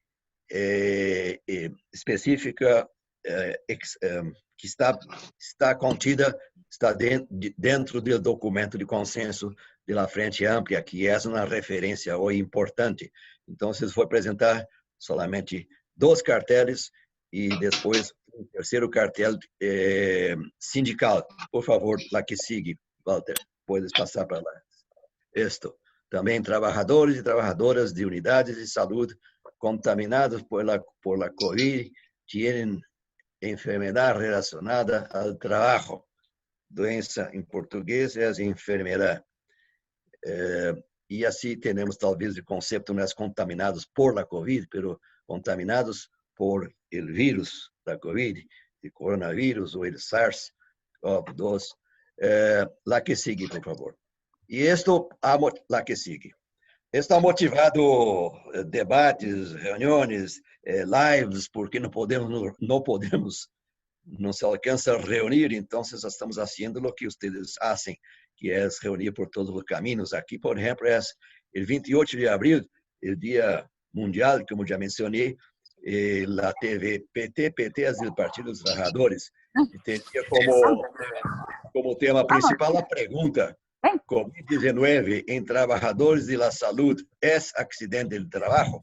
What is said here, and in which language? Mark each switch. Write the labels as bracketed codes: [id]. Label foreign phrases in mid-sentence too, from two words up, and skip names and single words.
[pt] específica que está contida, está dentro do documento de consenso da Frente Ampla, que é uma referência hoje importante. Então, se for apresentar somente 2 carteles e depois o terceiro cartel sindical. [es] Por favor, lá que sigue, Walter, puedes passar para lá. [pt] Também trabalhadores e trabalhadoras de unidades de saúde contaminados [es] por la COVID tienen enfermedad relacionada al trabajo. [pt] Doença em português é enfermedade. E assim temos talvez o conceito não é contaminados [es] por la [pt] COVID, pero contaminados [es] por el [pt] vírus da COVID, el coronavírus ou el SARS-CoV-2. [es] La que sigue, por favor. E la que sigue. [pt] Está motivado debates, reuniões, lives, porque não se alcança a reunir, então estamos fazendo o que vocês fazem, que é reunir por todos os caminhos. Aqui, por exemplo, é o 28 de abril, o Dia Mundial, como já mencionei, a TV PT é o Partido dos Trabalhadores, e tem como tema principal a pergunta: COVID-19 em trabalhadores de la saúde é acidente de trabalho?